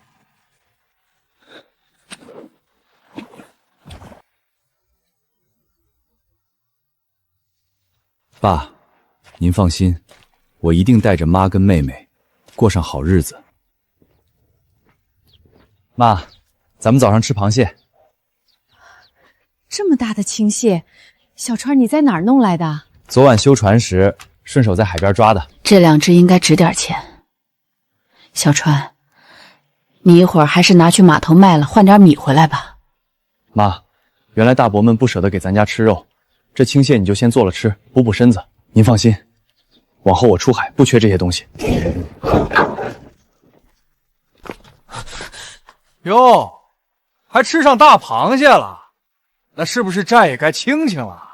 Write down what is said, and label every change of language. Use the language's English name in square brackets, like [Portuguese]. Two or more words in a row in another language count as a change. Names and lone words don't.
[Chinese] 爸，您放心，我一定帶着媽跟妹妹過上好日子。媽，咱們早上吃螃蟹。這麼大的青蟹，小川你在哪兒弄來的？昨晚修船時順手在海邊抓的。這2隻應該值點錢。小川，你一會兒還是拿去碼頭賣了，換點米回來吧。媽，原來大伯們不捨得給咱家吃肉，這青蟹你就先做了吃，補補身子。您放心，往後我出海不缺這些東西。喲，還吃上大螃蟹了，那是不是債也該清清了？